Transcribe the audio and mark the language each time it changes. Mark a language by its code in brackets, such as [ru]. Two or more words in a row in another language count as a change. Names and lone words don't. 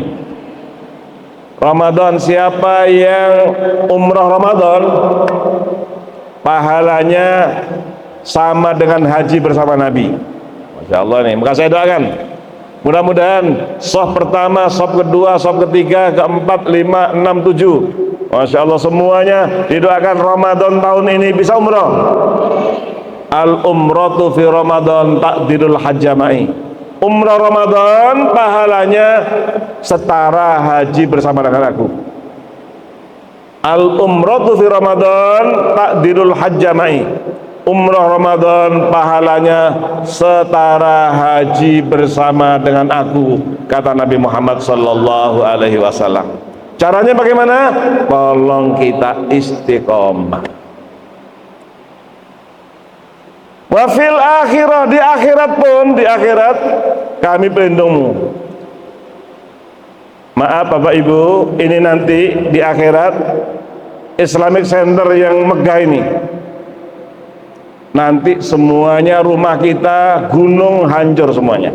[id] Ramadan, siapa yang umrah Ramadan, pahalanya sama dengan haji bersama Nabi. [ar] ما شاء الله [id] nih, maka saya doakan mudah-mudahan shaf pertama, shaf kedua, shaf ketiga, keempat, 5, 6, 7, [ar] ما شاء الله [id] semuanya didoakan Ramadan tahun ini bisa umrah. [ar] العمرة في رمضان تعدل حجة معي. [id] Umrah Ramadan pahalanya setara haji bersama dengan aku. [ar] العمرة في رمضان تعدل حجة معي. [id] umrah Ramadan pahalanya setara haji bersama dengan aku, kata Nabi Muhammad [ar] صلى الله عليه وسلم. [id] Caranya bagaimana? Tolong kita istiqomah. [ar] وفي الآخرة, [id] di akhirat pun, di akhirat kami pelindungmu. Maaf Bapak Ibu, ini nanti di akhirat [en] Islamic Center [id] yang megah ini, nanti semuanya rumah kita gunung hancur semuanya.